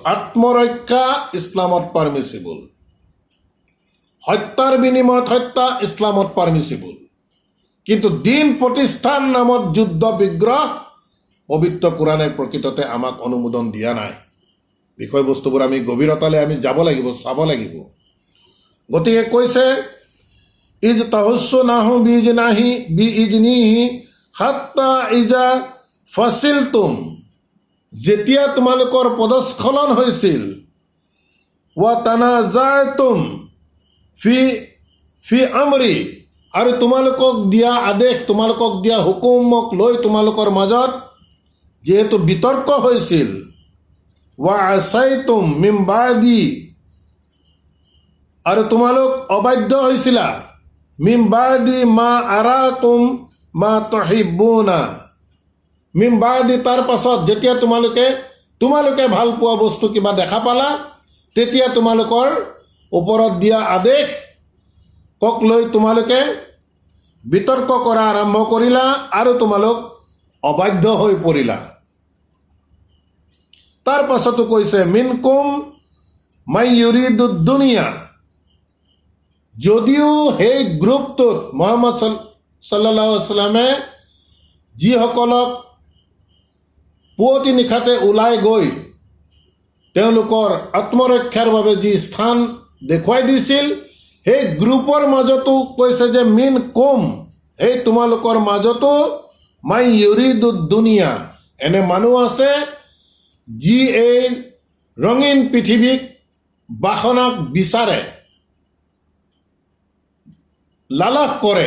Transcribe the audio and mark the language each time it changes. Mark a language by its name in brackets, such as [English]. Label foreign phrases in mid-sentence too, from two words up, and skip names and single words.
[Assamese] আত্মৰক্ষা ইছলামত পাৰ্মিচিবল, হত্যাৰ বিনিময়ত হত্যা ইছলামত পাৰ্মিচিবল, কিন্তু দিন প্ৰতিষ্ঠান নামত যুদ্ধ বিগ্ৰহ পবিত্ৰ কোৰাণে প্ৰকৃততে আমাক অনুমোদন দিয়া নাই। বিষয়বস্তুবোৰ আমি গভীৰতালৈ আমি যাব লাগিব, চাব লাগিব। গতিকে কৈছে [Arabic] إذ تحسونهم بإذنه حتى إذا فشلتم, [Assamese] যেতিয়া তোমালোকৰ পদস্খলন হৈছিল, [Arabic] وتنازعتم في الأمر, [Assamese] আৰু তোমালোকক দিয়া আদেশ, তোমালোকক দিয়া হুকুমক লৈ তোমালোকৰ মাজত যিহেতু বিতৰ্ক হৈছিল, [Arabic] وعصيتم من بعد, [Assamese] আৰু তোমালোক অবাধ্য হৈছিলা, [Arabic] من بعد ما أراكم ما تحبون, من بعد [Assamese] তাৰ পাছত যেতিয়া তোমালোকে ভাল পোৱা বস্তু কিবা দেখা পালা, তেতিয়া তোমালোকৰ ওপৰত দিয়া আদেশ কক লৈ তোমালোকে বিতৰ্ক কৰা আৰম্ভ কৰিলা আৰু তোমালোক অবাধ্য হৈ পৰিলা। তাৰ পাছতো কৈছে [Arabic] منكم من يريد الدنيا, [Assamese] যদিও সেই গ্ৰুপটোত মুহাম্মদ সাল্লাল্লাহু [Arabic] عليه وسلم [Assamese] যিসকলক পুৱতি নিশাতে ওলাই গৈ তেওঁলোকৰ আত্মৰক্ষাৰ বাবে যি স্থান দেখুৱাই দিছিল, সেই গ্ৰুপৰ মাজতো কৈছে যে [Arabic] منكم, [Assamese] সেই তোমালোকৰ মাজতো [Arabic] من يريد الدنيا, [Assamese] এনে মানুহ আছে যি এই ৰঙীন পৃথিৱীক বাসনাক বিচাৰে, লালস কৰে।